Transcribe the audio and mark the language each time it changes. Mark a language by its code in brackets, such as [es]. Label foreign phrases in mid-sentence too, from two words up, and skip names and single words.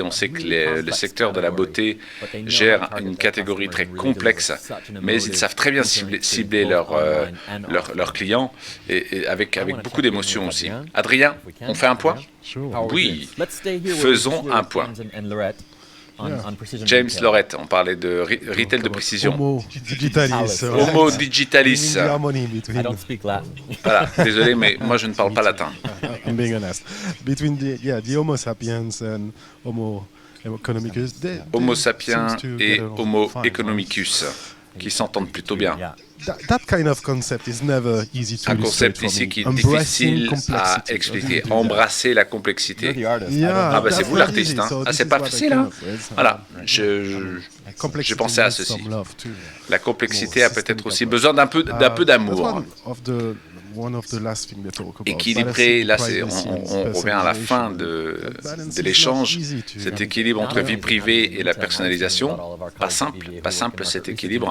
[fr] On sait que le secteur de la beauté gère une catégorie très complexe, mais ils savent très bien cibler leurs clients et avec beaucoup d'émotion aussi. Adrien, on fait un point? Oui, faisons un point. James Lorette, on parlait de retail de précision. Homo digitalis. Homo digitalis. Voilà, désolé, mais moi je ne parle pas latin. [en] I'm being honest. Between the Homo sapiens and Homo economicus, [fr] Homo sapiens et Homo economicus, qui s'entendent plutôt bien. [en] That kind of concept is never easy to [fr] un concept ici qui est difficile à expliquer. Embrasser la complexité. Ah ben c'est vous l'artiste, hein. Ah, c'est pas facile, hein. Voilà, j'ai pensé à ceci. La complexité a peut-être aussi besoin d'un peu d'amour. Équilibré, là on revient à la fin de l'échange, cet équilibre entre vie privée et la personnalisation, pas simple cet équilibre.